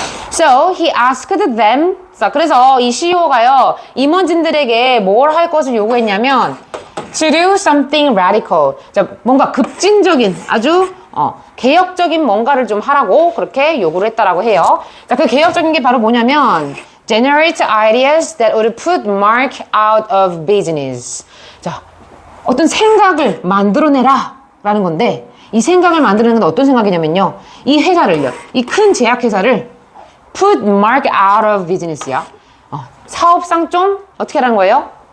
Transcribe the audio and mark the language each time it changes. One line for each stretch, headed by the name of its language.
English: So, he asked them.
Korean: 자, 그래서 이 CEO가요, 임원진들에게 뭘 할 것을 요구했냐면,
English: to do something radical.
Korean: 자, 뭔가 급진적인, 아주, 개혁적인 뭔가를 좀 하라고 그렇게 요구를 했다라고 해요. 자, 그 개혁적인 게 바로 뭐냐면,
English: generate ideas that would put Mark out of business.
Korean: 자, 어떤 생각을 만들어내라 라는 건데, 이 생각을 만들어내는 건 어떤 생각이냐면요, 이 회사를요, 이 큰 제약회사를
English: put Mark out of business
Korean: 야. 사업상 좀 어떻게 하라는 거예요?